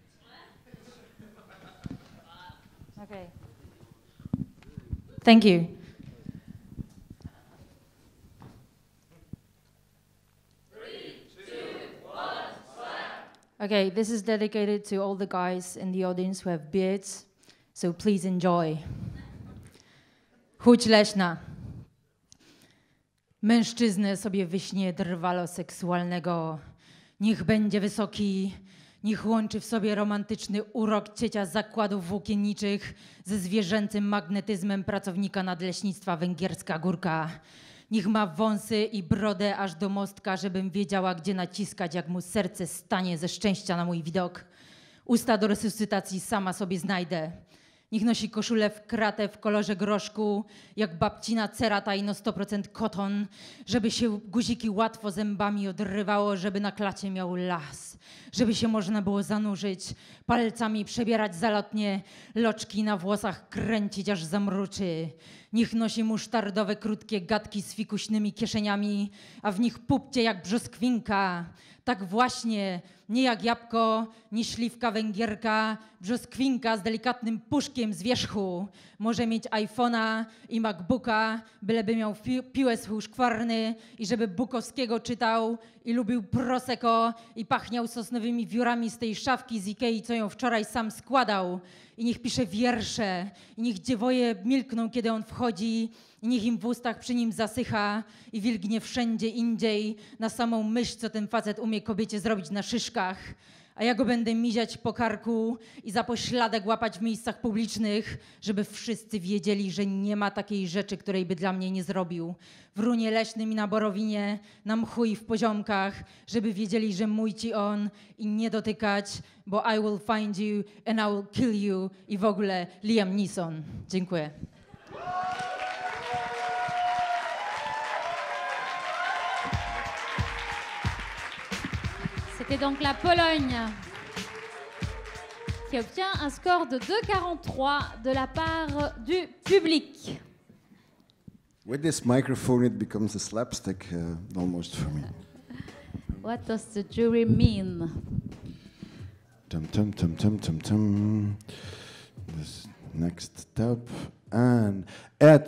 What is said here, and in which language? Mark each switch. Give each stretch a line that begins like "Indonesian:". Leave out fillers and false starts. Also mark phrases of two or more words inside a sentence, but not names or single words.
English: Okay. Thank you. Okay, this is dedicated to all the guys in the audience who have beards, so please enjoy.
Polish: Chuć leśna. Mężczyznę sobie wyśnie drwalo seksualnego. Niech będzie wysoki, niech łączy w sobie romantyczny urok ciecia zakładów włókienniczych ze zwierzęcym magnetyzmem pracownika nadleśnictwa Węgierska Górka. Niech ma wąsy i brodę aż do mostka, żebym wiedziała, gdzie naciskać, jak mu serce stanie ze szczęścia na mój widok. Usta do resuscytacji sama sobie znajdę. Niech nosi koszulę w kratę w kolorze groszku, jak babcina cerata i no 100% koton, żeby się guziki łatwo zębami odrywało, żeby na klacie miał las, żeby się można było zanurzyć, palcami przebierać zalotnie, loczki na włosach kręcić aż zamruczy. Niech nosi musztardowe krótkie gadki z fikuśnymi kieszeniami, a w nich pupcie jak brzoskwinka. Tak właśnie, nie jak jabłko, nie śliwka węgierka, brzoskwinka z delikatnym puszkiem z wierzchu. Może mieć iPhone'a i MacBooka, byleby miał piłę z szkwarny i żeby Bukowskiego czytał i lubił Prosecco i pachniał sosnowymi wiórami z tej szafki z Ikei, co ją wczoraj sam składał. I niech pisze wiersze, i niech dziewoje milkną, kiedy on wchodzi, i niech im w ustach przy nim zasycha i wilgnie wszędzie indziej na samą myśl, co ten facet umie kobiecie zrobić na szyszkach. A ja go będę miziać po karku i za pośladek łapać w miejscach publicznych, żeby wszyscy wiedzieli, że nie ma takiej rzeczy, której by dla mnie nie zrobił. W runie leśnym i na borowinie, na mchu i w poziomkach, żeby wiedzieli, że mój ci on i nie dotykać, bo
English: I will find you and I will kill you
Polish: i w ogóle Liam Neeson. Dziękuję.
French: C'était donc la Pologne qui obtient un score de 2,43 de la part du public.
English: With this microphone, it becomes a slapstick almost for me. What does the jury mean? Tum tum tum tum tum tum. This next step and at